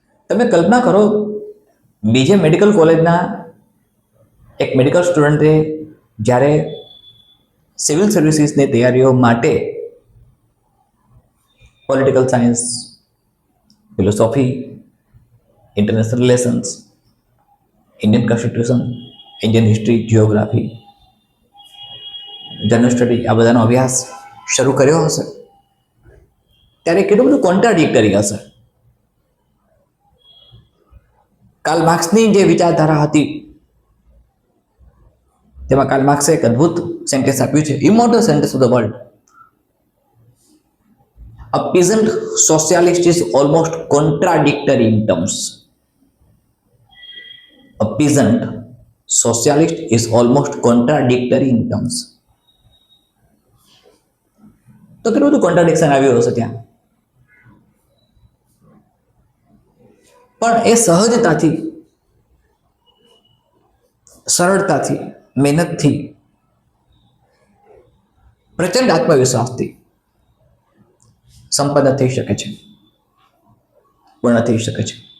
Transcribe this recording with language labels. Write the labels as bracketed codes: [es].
[gu] તમે કલ્પના કરો, બીજે મેડિકલ કોલેજના એક મેડિકલ સ્ટુડન્ટે જ્યારે સિવિલ સર્વિસીસની તૈયારીઓ માટે political science, philosophy, international relations, Indian constitution, Indian history, geography, general study આ બધાનો અભ્યાસ શરૂ કર્યો હશે, ત્યારે કેટલું બધું કોન્ટ્રાડિક્ટરી હશે. કાર્લ માર્ક્સની જે વિચારધારા હતી તેમાં કાર્લ માર્ક્સે એક અદ્ભુત સેન્ટેન્સ આપ્યું છે, [en] Immortal sentence of the world. A peasant socialist is almost contradictory in terms. A peasant socialist is almost contradictory in terms. [gu] તો કેટલું બધું કોન્ટ્રાડિક્શન આવ્યું હશે ત્યાં. પણ એ સહજતાથી, સરળતાથી, મહેનતથી, પ્રચંડ આત્મવિશ્વાસથી સંપન્ન થઈ શકે છે, પૂર્ણ થઈ શકે છે.